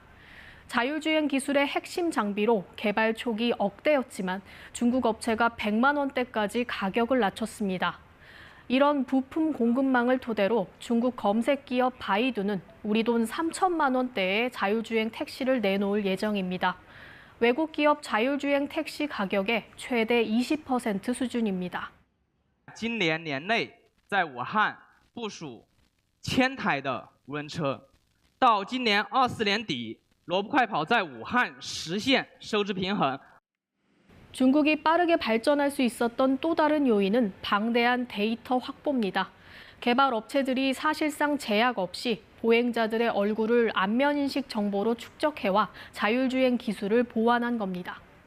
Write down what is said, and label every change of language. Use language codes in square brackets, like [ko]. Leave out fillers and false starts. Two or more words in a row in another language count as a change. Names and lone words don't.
[ko] 자율주행 기술의 핵심 장비로 개발 초기 억대였지만 중국 업체가 100만 원대까지 가격을 낮췄습니다. 이런 부품 공급망을 토대로 중국 검색 기업 바이두는 우리 돈 3천만 원대의 자율주행 택시를 내놓을 예정입니다. 외국 기업 자율주행 택시 가격의 최대 20% 수준입니다. [zh] 今年年内在武汉部署1000台的无人车，到今年24年底，萝卜快跑在武汉实现收支平衡。 [ko] 중국이 빠르게 발전할 수 있었던 또 다른 요인은 방대한 데이터 확보입니다. 개발 업체들이 사실상 제약 없이 보행자들의 얼굴을 안면인식 정보로 축적해와 자율주행 기술을 보완한 겁니다.